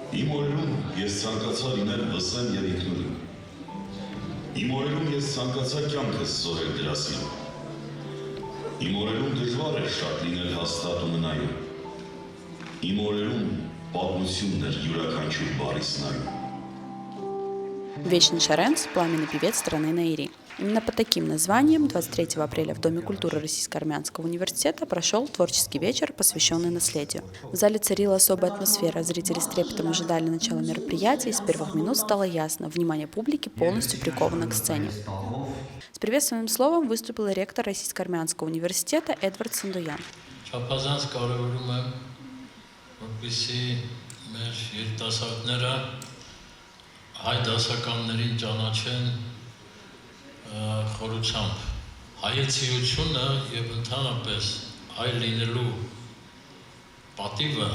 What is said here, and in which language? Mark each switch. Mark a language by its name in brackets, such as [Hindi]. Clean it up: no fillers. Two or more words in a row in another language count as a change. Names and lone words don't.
[Armenian] Իմ օրերում ես ցանկացա լինել վսեմ եւ ինքնուրույն։ Իմ օրերում ես ցանկացա կյանքս զորել դրասին։ Իմ օրերում դժվար էր շատ լինել հաստատ ու մնայուն։ Իմ օրերում պատմությունն էր յուրաքանչյուր բառիս նայում։ [Russian] Вечный Чаренц – пламенный певец страны Наири. Именно под таким названием 23 апреля в Доме культуры Российско-Армянского университета прошел творческий вечер, посвященный наследию. В зале царила особая атмосфера, зрители с трепетом ожидали начала мероприятия, и с первых минут стало ясно – внимание публики полностью приковано к сцене. С приветственным словом выступил ректор Российско-Армянского университета Эдвард Сандуян. [Armenian] Հայ դասականներին ճանաչեն խորությամբ հայեցիությունը եւ ընդհանրապես հայ լինելու պատիվը